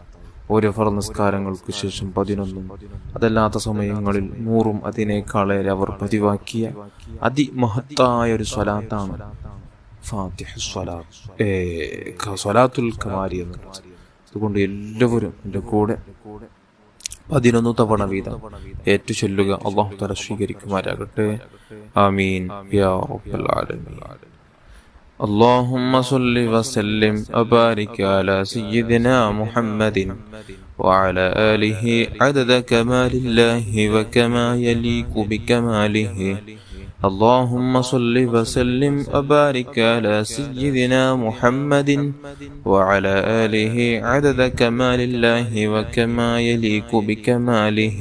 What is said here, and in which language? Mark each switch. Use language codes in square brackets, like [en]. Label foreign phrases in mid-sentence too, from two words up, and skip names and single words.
[ml] ഓരോ ഫർദ് നിസ്കാരങ്ങൾക്ക് ശേഷം 11 അതല്ലാത്ത സമയങ്ങളിൽ 100 അതിനേക്കാളേറെ അവർ പതിവാക്കിയ അതിമഹത്തായ ഒരു സ്വലാത്താണ് ഫാത്തിഹ സ്വലാത്തുൽ കമാലിയ എന്നുള്ളത്. അതുകൊണ്ട് എല്ലാവരും എൻ്റെ കൂടെ 11 തവണ വീതം ഏറ്റു ചൊല്ലുക. അല്ലാഹു തആല സ്വീകരിക്കുമാരാകട്ടെ. [ar] آمين يا رب العالمين. اللهم صل وسلم وبارك على سيدنا محمد وعلى آله عدد كمال الله وكما يليق بكماله. اللهم صل وسلم وبارك على سيدنا محمد وعلى آله عدد كمال الله وكما يليق بكماله.